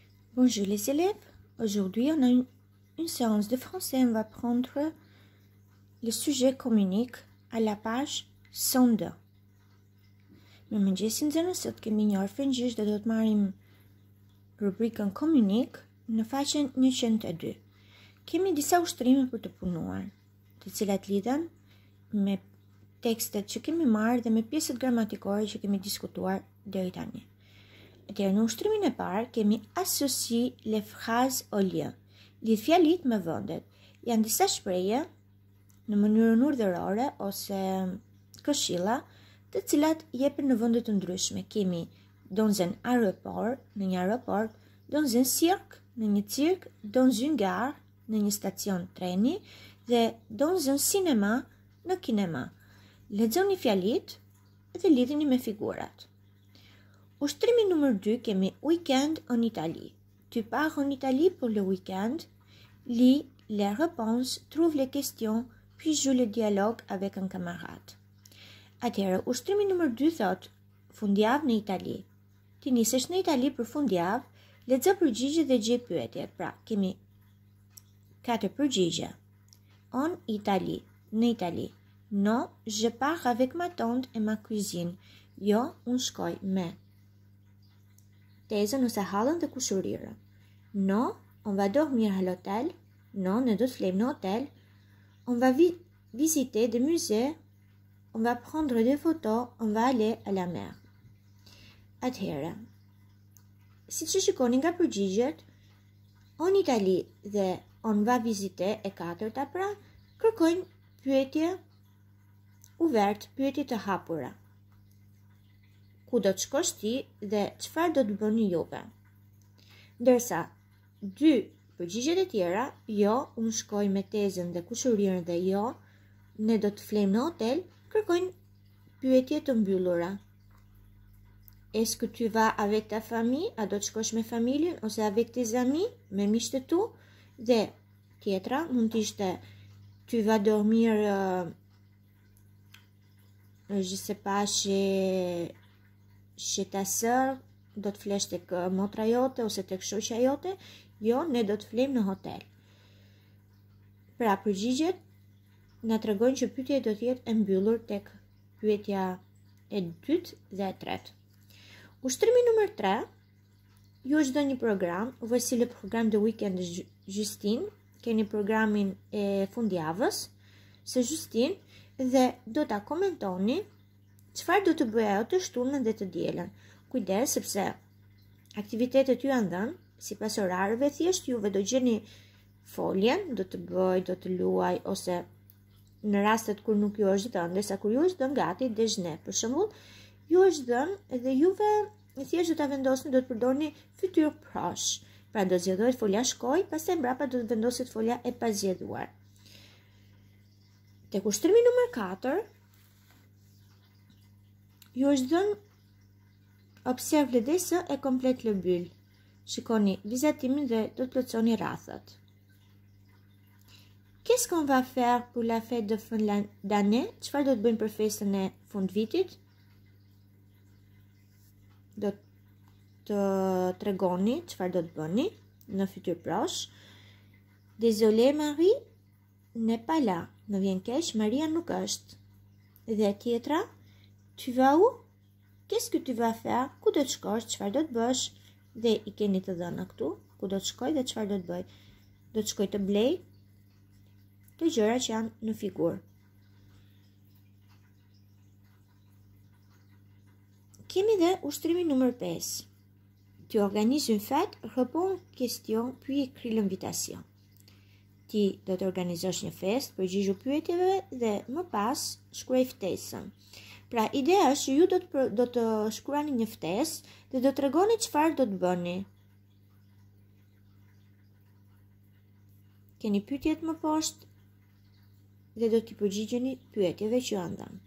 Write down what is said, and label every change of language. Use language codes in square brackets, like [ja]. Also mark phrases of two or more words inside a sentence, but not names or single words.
[fr] Bonjour les élèves, aujourd'hui on a une séance de français, on va prendre le sujet communique à la page 102. [sq] Në mëngjesin e sot kemi një orë frëngjisht dhe do të marrim rubrikën komunik në faqen 102. Kemi disa ushtrime për të punuar, të cilat lidhen me tekstet që kemi marrë dhe me pjesët gramatikore që kemi diskutuar deri tani. Atëherë në ushtrimin e parë kemi [fr] associe les phrases au lieu. [sq] Lidh fjalit me vendet. Janë disa shprehje në mënyrën urdhërore ose këshilla, të cilat jepen në vende të ndryshme. [fr] Kemi dans un aéroport, [sq] në një aeroport, [fr] dans un cirque, [sq] në një cirk, [fr] dans une gare, [sq] në një stacion treni dhe [fr] dans un cinéma, [sq] në kinema. Lexoni fjalit dhe lidhini me figurat. Ushtrimi numër 2 kemi [fr] week-end en Italie. Tu pars en Italie pour le week-end. Lis les réponses, trouve les questions, puis joue le dialogue avec un camarade. [sq] Atëherë, ushtrimi numër 2 thot fundjavë në Itali. Ti nisesh në Itali për fundjavë, lexo përgjigjet dhe gjej pyetjet. Pra, kemi 4 përgjigje. En Italie, në Itali. [fr] Non, je pars avec ma tante et ma cuisine. [sq] Jo, unë shkoj me tezën ose hallën dhe kushurirën. [fr] Non, on va dormir à l'hôtel. [sq] Non, ne do të flejmë në hotel. [fr] On va visiter des musées. On va prendre des photos. On va aller à la mer. [sq] Atëherë, si që shikoni nga përgjigjet, en Italie dhe [fr] on va visiter [sq] e katërta pra, kërkojnë pyetje uvert, pyetje të hapura. Ku do të shkosh ti dhe çfarë do të bëni juve? Ndërsa, 2 përgjigjet e tjera, jo, unë shkoj me tezën dhe kushurirën dhe jo, ne do të flejmë në hotel, kërkojnë pyetje të mbyllura. [fr] Est-ce que tu vas avec ta famille? [sq] A do të shkosh me familjen ose [fr] avec tes amis, [sq] me miqtë e tu? Dhe tjetra mund të ishte [fr] tu vas dormir je sais pas chez ta sœur, [sq] do të flesh tek motra jote ose tek shoqja jote? Jo, ne do të flejmë në hotel. Pra, përgjigjet na tregojnë që pyetja do të jetë e mbyllur tek pyetja e dytë dhe e tretë. Ushtrimi numër 3, ju është dhënë një program, [fr] voici le programme de week-end de Justine, [sq] keni programin e fundjavës së Justine dhe do ta komentoni çfarë do të bëjë ajo të shtunën dhe të dielën. Kujdes sepse aktivitetet ju janë dhënë sipas orarëve, thjesht juve do gjeni foljen, do të bëj, do të luaj ose në rastet kur nuk ju është dhënë, ndërsa kur ju është dhënë gati déjeuner, për shembull, ju është dhënë dhe juve thjesht do ta vendosni, do të përdorni [fr] futur proche. [sq] Pra do zgjedhohet folja shkoj, pastaj mbrapa do të vendoset folja e pazgjedhuar. Tek ushtrimi numër 4, ju është dhënë [fr] observe le dessin et complète le bulle. [sq] Shikoni vizatimin dhe do të plotësoni rrafët. [fr] Qu'est-ce qu'on va faire pour la fête de fin d'année? [sq] Çfarë do të bëjmë për festën e fundvitit? Do të tregoni çfarë do të bëni në [fr] futur proche. Désolé Marie, n'est pas là. [sq] Më vjen keq, Maria nuk është. Dhe tjetra, [fr] tu vas où? Qu'est-ce que tu vas faire? [sq] Ku do të shkosh? Çfarë do të bësh? Dhe i keni të dhëna këtu, ku do të shkoj dhe çfarë do të bëj. Do të shkoj të blej të gjëra që janë në figurë. Kemi dhe ushtrimin numër 5. [fr] Tu organises une fête, réponds question, puis écris l'invitation. [sq] Ti do të organizosh një fest, përgjigju pyetjeve dhe më pas shkruaj ftesën. Pra, ideja është që ju do të shkruani një ftesë dhe do të tregoni çfarë do të bëni. Keni pyetjet më poshtë dhe do t'i përgjigjeni pyetjeve që janë dhënë.